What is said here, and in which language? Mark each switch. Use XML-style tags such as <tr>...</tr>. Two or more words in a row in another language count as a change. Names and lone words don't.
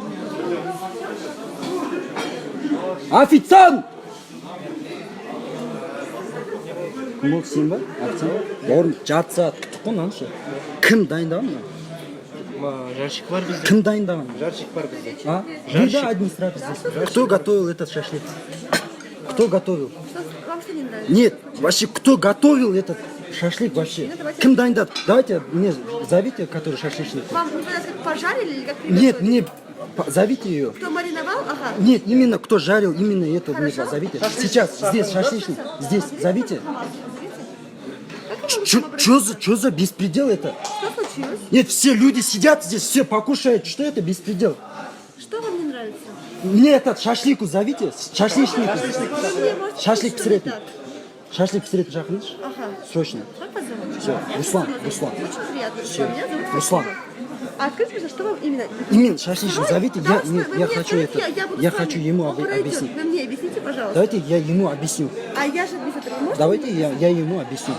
<ru>Официант!</ru> <kk>Кім болды сен ба? Официант? Бауырым жарты сағат күттік қой мынаны ше. Кім дайындаған мына? Жарщик бар бізде. Кім дайындаған? Жарщик бар бізде. А?</kk> <ru>Где администратор здесь? Кто готовил этот шашлык? Кто готовил? Вам что не нравится? Нет, вообще кто готовил этот шашлык вообще?</ru> <kk>Кім дайындады?</kk> <ru>Давайте мне зовите, который шашлычник. Вам не понравилось, как пожарили или как Нет, приготовили? мне зовите ее. Кто мариновал? Ага. Нет, именно кто жарил, именно это мне Хорошо. зовите. Сейчас, здесь шашлычник, здесь зовите. Как Чё за беспредел это? Что случилось? Нет, все люди сидят здесь, все покушают. Что это беспредел? Что вам не нравится? Мне этот шашлыку зовите, шашлычник. Вы мне можете Шашлык сказать, что не</ru> <kk>пісіретін.</kk> <ru>так?</ru> <kk>Шашлык пісіретін жақыныз?</kk> <ru>Ага. Срочно. Как вас зовут? Все, Руслан, Руслан. Очень приятно. Все. Меня зовут Руслан. Фатима. А скажите, пожалуйста, что вам именно? Именно шашлычник зовите, Да, я, нет, вы я мне хочу скажите, это, я буду я с вами. хочу ему Он пройдет. объяснить. Вы мне объясните, пожалуйста. Давайте я ему объясню. А я же администратор. Можете Давайте мне я объяснить? ему объясню.</ru>